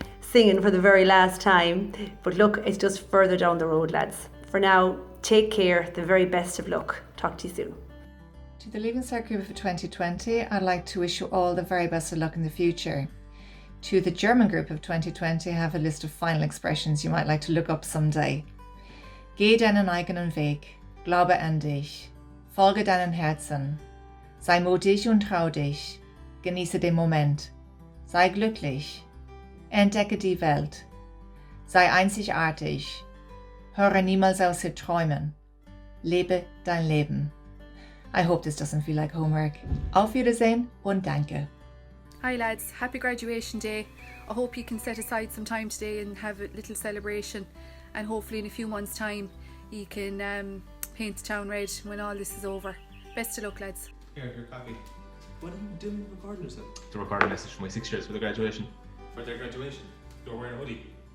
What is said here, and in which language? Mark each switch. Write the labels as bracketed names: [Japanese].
[English] singing for the very last time. But look, it's just further down the road, lads. For now, take care, the very best of luck. Talk to you soon. To the Leaving Cert group for 2020, I'd like to wish you all the very best of luck in the future. To the German group of 2020, I have a list of final expressions you might like to look up someday. [German] Geh deinen eigenen Weg, glaube an dich, folge deinen Herzen, sei mutig und trau dich, genieße den Moment, sei glücklich, entdecke die Welt, sei einzigartig, höre niemals auf zu träumen, lebe dein Leben. [English] I hope this doesn't feel like homework. [German] Auf Wiedersehen und danke. [English] Hi lads, happy graduation day. I hope you can set aside some time today and have a little celebration, and hopefully in a few months' time you can paint the town red when all this is over. Best of luck, lads. Here, copy. What are you doing recording this? The recording message for my 6 years for the graduation. For their graduation? You're wearing a hoodie.